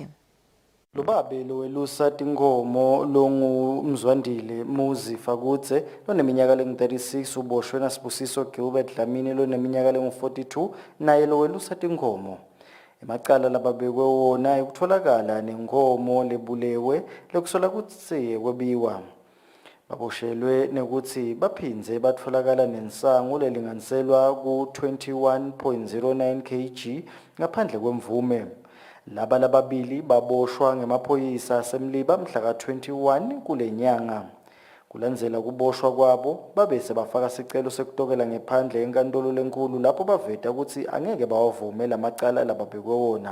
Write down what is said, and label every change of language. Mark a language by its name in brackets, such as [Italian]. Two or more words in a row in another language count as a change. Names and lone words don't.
[Swati] Lobabe lowelusa tinkhomo longumzwandile Muzi Fakudze loneminyaka lengu-36 uboshwe naSibusiso Gilbert Dlamini loneminyaka lengu-42 naye lowelusa tinkhomo. Emacala lababekwe wona ekutholakala nenkhomo lebulewe lekusola kutsi kwebiwa. Baboshelwe nekuthi baphindze batfolakala nensango lelinganiselwa ku-21.09 kg ngaphandle kwemvume. Laba lababili baboshwa ngemaphoyisa asemliba mhla ka-21 kule nyanga. Kulandzela kuboshwa kwabo babese bafaka sicelo sekutokela ngephandle enkantolo lenkulu lapho baveta ukuthi angeke bawavume lamacala lababekwe wona.